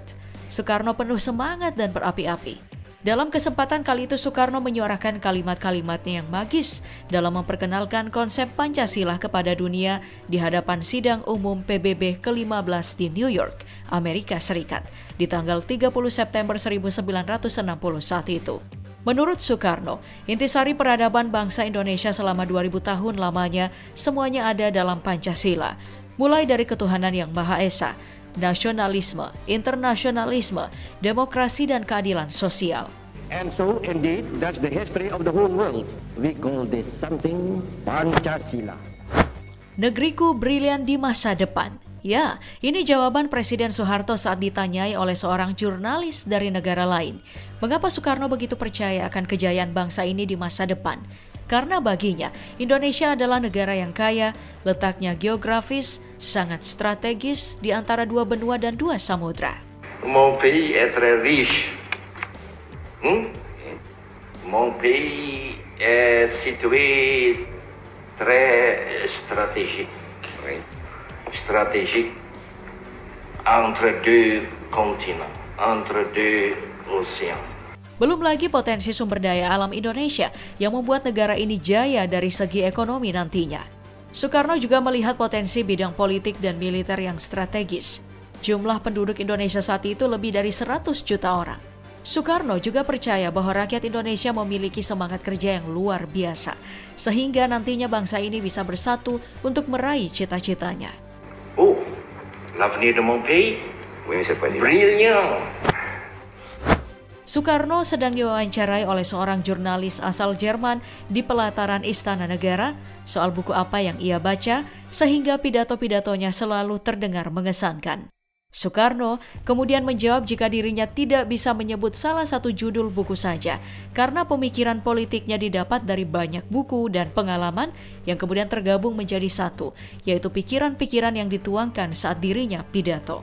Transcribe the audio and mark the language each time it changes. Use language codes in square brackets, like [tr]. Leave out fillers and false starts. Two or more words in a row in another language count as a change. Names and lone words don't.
[id] Soekarno penuh semangat dan berapi-api. Dalam kesempatan kali itu Soekarno menyuarakan kalimat-kalimatnya yang magis dalam memperkenalkan konsep Pancasila kepada dunia di hadapan sidang umum PBB ke-15 di New York, Amerika Serikat, di tanggal 30 September 1960 saat itu. Menurut Soekarno, intisari peradaban bangsa Indonesia selama 2000 tahun lamanya semuanya ada dalam Pancasila, mulai dari ketuhanan yang Maha Esa, nasionalisme, internasionalisme, demokrasi dan keadilan sosial. [en] And so indeed, that's the history of the whole world. We call this something Pancasila. [id] Negeriku brilian di masa depan. Ya, ini jawaban Presiden Soeharto saat ditanyai oleh seorang jurnalis dari negara lain. Mengapa Soekarno begitu percaya akan kejayaan bangsa ini di masa depan? Karena baginya, Indonesia adalah negara yang kaya, letaknya geografis, sangat strategis di antara dua benua dan dua samudra. [fr] Mon pays est très riche. Mon pays est situé très stratégique. Stratégique entre deux continents, entre deux océans. [id] Belum lagi potensi sumber daya alam Indonesia yang membuat negara ini jaya dari segi ekonomi nantinya. Soekarno juga melihat potensi bidang politik dan militer yang strategis. Jumlah penduduk Indonesia saat itu lebih dari 100 juta orang. Soekarno juga percaya bahwa rakyat Indonesia memiliki semangat kerja yang luar biasa, sehingga nantinya bangsa ini bisa bersatu untuk meraih cita-citanya. [fr] Oh, l'avenir de mon pays? Oui, Monsieur le Président. Brilliant. [id] Soekarno sedang diwawancarai oleh seorang jurnalis asal Jerman di pelataran Istana Negara soal buku apa yang ia baca, sehingga pidato-pidatonya selalu terdengar mengesankan. Soekarno kemudian menjawab jika dirinya tidak bisa menyebut salah satu judul buku saja, karena pemikiran politiknya didapat dari banyak buku dan pengalaman yang kemudian tergabung menjadi satu, yaitu pikiran-pikiran yang dituangkan saat dirinya pidato.